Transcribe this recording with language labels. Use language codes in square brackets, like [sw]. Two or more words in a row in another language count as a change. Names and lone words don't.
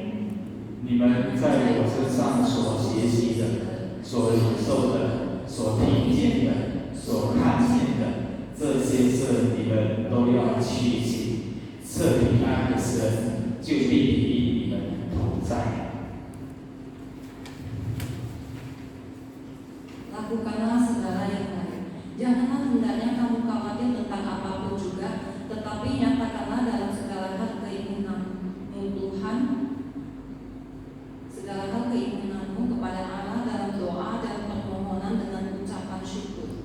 [zh] 你们在我身上所学习的、所领受的、所听见的、所看见的，这些事你们都要去行。赐平安的神就必与你们同在。 [id] Lakukanlah segala yang baik. Janganlah hendaknya kamu khawatir tentang apapun juga, tetapi nyatakanlah dalam segala hal keinginanmu Tuhan, segala hal keinginanmu kepada Allah dalam doa dan permohonan dengan ucapan syukur.